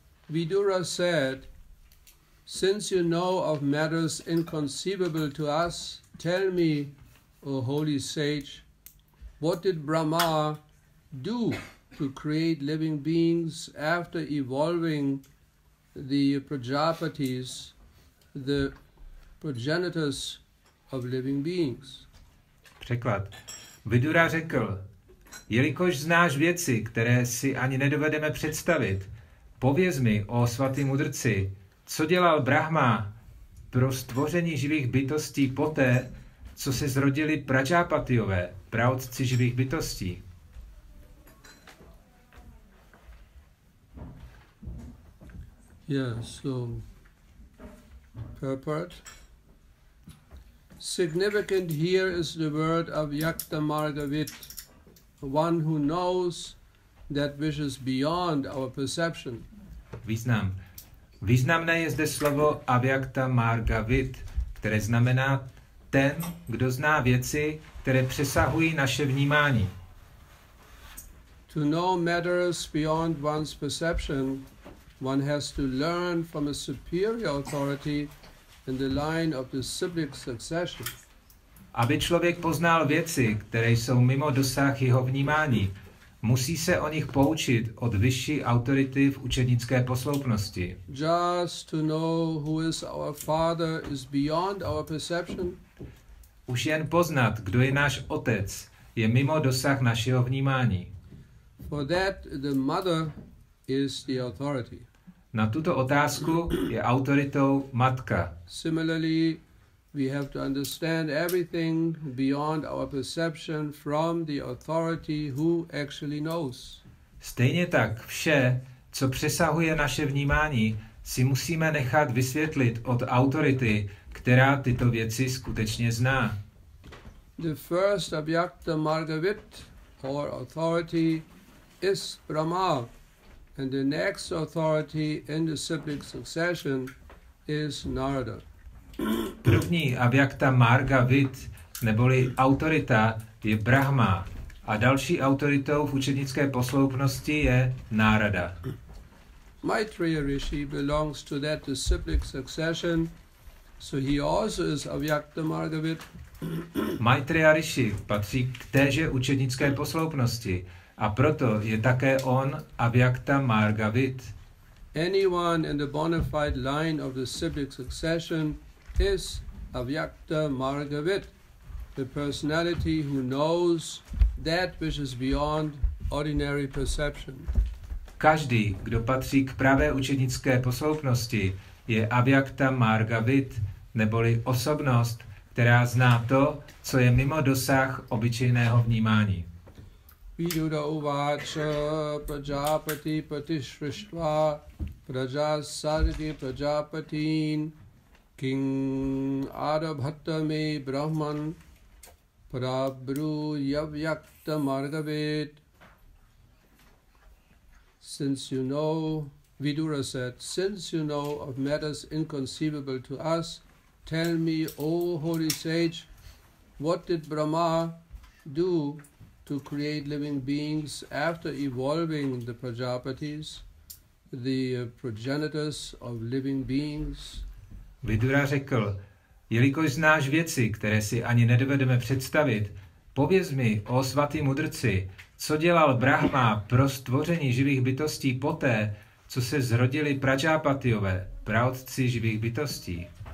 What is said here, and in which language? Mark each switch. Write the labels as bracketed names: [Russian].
[English] Vidura said, "Since you know of matters inconceivable to us, tell me, O holy sage, what did Brahma do to create living beings after evolving the Prajapatis, the progenitors of living beings?" [Czech] Překlad. Vidura řekl, jelikož znáš věci, které si ani nedovedeme představit, pověz mi, o svatý mudrci, co dělal Brahma pro stvoření živých bytostí poté, co se zrodili Prajapatiové, praotci živých bytostí. [English] Yeah, so purport. Significant here is the word Avyaktamargavit, one who knows that which is beyond our perception. [Czech] Význam. Významné je zde slovo Avyaktamargavit, které znamená ten, kdo zná věci, které přesahují naše vnímání. [English] To know matters beyond one's perception, one has to learn from a superior authority in the line of the civic succession. [Czech] Aby člověk poznal věci, které jsou mimo dosah jeho vnímání, musí se o nich poučit od vyšší autority v učednické posloupnosti. [English] Just to know who is our father is beyond our perception. [Czech] Už jen poznat, kdo je náš otec, je mimo dosah našeho vnímání. [English] For that, the mother is the authority. [Czech] Na tuto otázku je autoritou matka. [English] Similarly, we have to understand everything beyond our perception from the authority who actually knows. [Czech] Stejně tak vše, co přesahuje naše vnímání, si musíme nechat vysvětlit od autority, která tyto věci skutečně zná. [English] The first Avyaktamargavit, or authority, is Brahma, and the next authority in the cyclic succession is Narada. [Czech] První Avyaktamargavit, neboli autorita, je Brahma a další autoritou v učednické posloupnosti je Nárada. [English] Maitreya Rishi belongs to that disciplic succession, so he also is Avyaktamargavit. [Czech] Maitreya Rishi patří k téže učednické posloupnosti a proto je také on Avyaktamargavit. [English] Anyone in the bona fide line of the cyclic succession is Avyaktamargavit, the personality who knows that which is beyond ordinary perception. [Czech] Každý, kdo patří k pravé učednické posloupnosti, je Avyaktamargavit, neboli osobnost, která zná to, co je mimo dosah obyčejného vnímání. [Sanskrit] Vidura uvacha Prajapati Pati Srishtva Prajasargi Prajapatin King Arabhatame Brahman Prabhru Yavyaktamargavit. [English] Since you know, Vidura said, since you know of matters inconceivable to us, tell me, O holy sage, what did Brahma do to create living beings after evolving the Prajapatis, the progenitors of living beings? [Czech] Vidura řekl, jelikož znáš věci, které si ani nedovedeme představit, pověz mi, o svatý mudrci, co dělal Brahma pro stvoření živých bytostí poté, co se zrodili Prajápatiové, praotci živých bytostí.